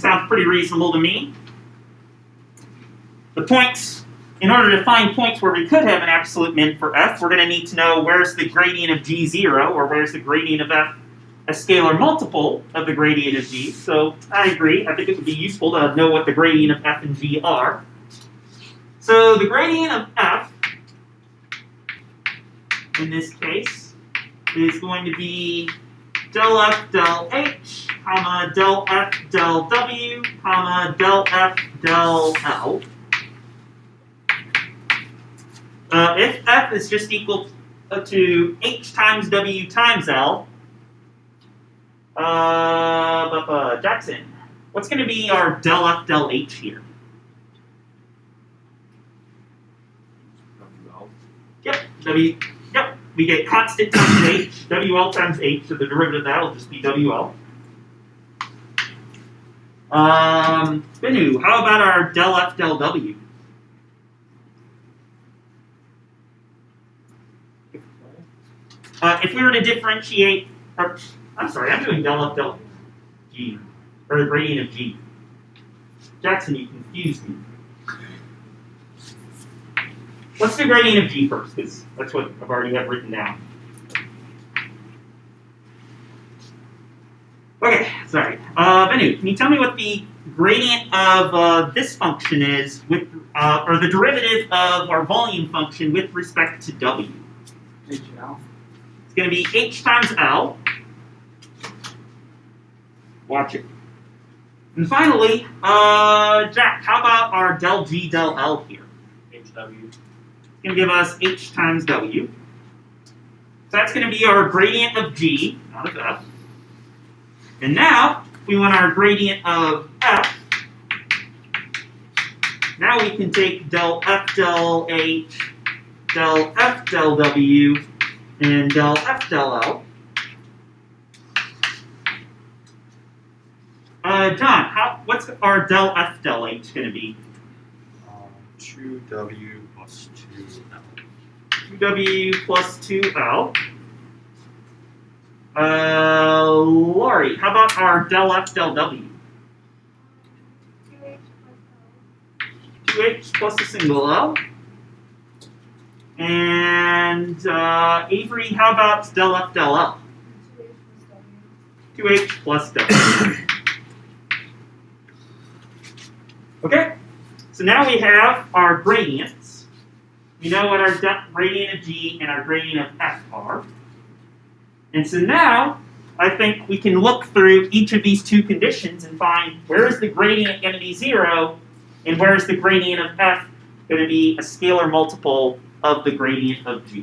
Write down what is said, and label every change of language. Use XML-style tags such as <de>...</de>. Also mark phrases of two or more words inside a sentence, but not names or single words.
<en>Sounds pretty reasonable to me. The points, in order to find points where we could have an absolute min for F, we're going to need to know where's the gradient of G0, or where's the gradient of F, a scalar multiple of the gradient of G. So I agree. I think it would be useful to know what the gradient of F and G are. So the gradient of F, in this case, is going to be del F del H, comma, del F del W, comma, del F del L. If F is just equal to H times W times L, Jackson, what's going to be our del F del H here? Yep, yep, we get constant times H, WL times H, so the derivative of that will just be WL. Benu, how about our del F del W? If we were to differentiate, I'm sorry, I'm doing del F del G, or the gradient of G. Jackson, you confused me. Let's do gradient of G first, because that's what I've already have written down. Okay, sorry. Benu, can you tell me what the gradient of this function is, with, or the derivative of our volume function with respect to W? HL. It's going to be H times L. Watch it. And finally, Jack, how about our del G del L here? HW. It's going to give us H times W. So that's going to be our gradient of G, not of F. And now, if we want our gradient of F, now we can take del F del H, del F del W, and del F del L. John, what's our del F del H going to be? 2W plus 2L. 2W plus 2L. Laurie, how about our del F del W? 2H plus a single L. And Avery, how about del F del L? 2H plus W. Okay, so now we have our gradients. We know what our gradient of G and our gradient of F are. And so now, I think we can look through each of these two conditions and find where is the gradient going to be 0 and where is the gradient of F going to be a scalar multiple of the gradient of G.</en>